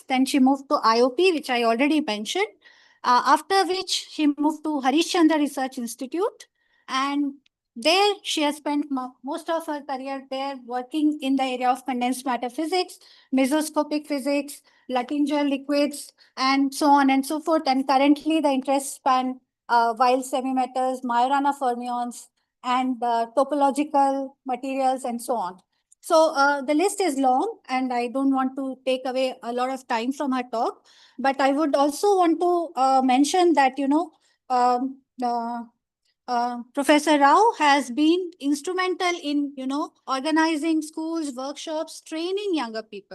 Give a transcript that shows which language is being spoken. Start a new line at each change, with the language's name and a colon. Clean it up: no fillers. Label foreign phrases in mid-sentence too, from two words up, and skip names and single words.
English: Then she moved to IOP, which I already mentioned, after which she moved to Harishchandra Research Institute, and there she has spent most of her career there working in the area of condensed matter physics, mesoscopic physics, Luttinger liquids, and so on and so forth. And currently the interests span wild semimatters, Majorana fermions, and topological materials, and so on. So the list is long, and I don't want to take away a lot of time from her talk, but I would also want to mention that, you know, Professor Rao has been instrumental in, you know, organizing schools, workshops, training younger people.